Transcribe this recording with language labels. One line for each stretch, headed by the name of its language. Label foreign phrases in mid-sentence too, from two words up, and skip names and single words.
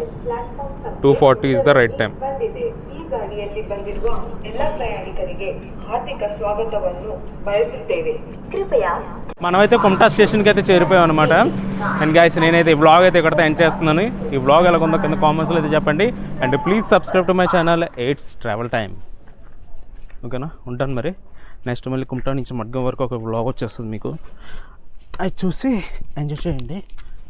English: 2:40 is the right time.
Kannada: ಗಾಡಿಯಲ್ಲಿ ಬಂದಿರುವ ಎಲ್ಲ ಪ್ರಯಾಣಿಕರಿಗೆ ಹಾರ್ದಿಕ ಸ್ವಾಗತವನ್ನು ಬಯಸುತ್ತೇವೆ.
Telugu: కృపయా. మనమైతే కుమ్టా స్టేషన్కి అయితే చేరిపోయాం అనమాట.
English: and guys,
Telugu: నేనైతే ఈ బ్లాగ్ అయితే ఇక్కడితో ఎండ్ చేస్తున్నాను. ఈ బ్లాగ్ ఎలా ఉందో కింద కామెంట్స్లో అయితే చెప్పండి. అండ్
English: please subscribe to my channel
Telugu: ఎయిట్స్ ట్రావెల్ టైమ్, ఓకేనా? ఉంటాను మరి. నెక్స్ట్ మళ్ళీ కుమ్టా నుంచి మడ్గం వరకు ఒక బ్లాగ్ వచ్చేస్తుంది మీకు, అది చూసి ఎంజాయ్ చేయండి, ఓకేనా?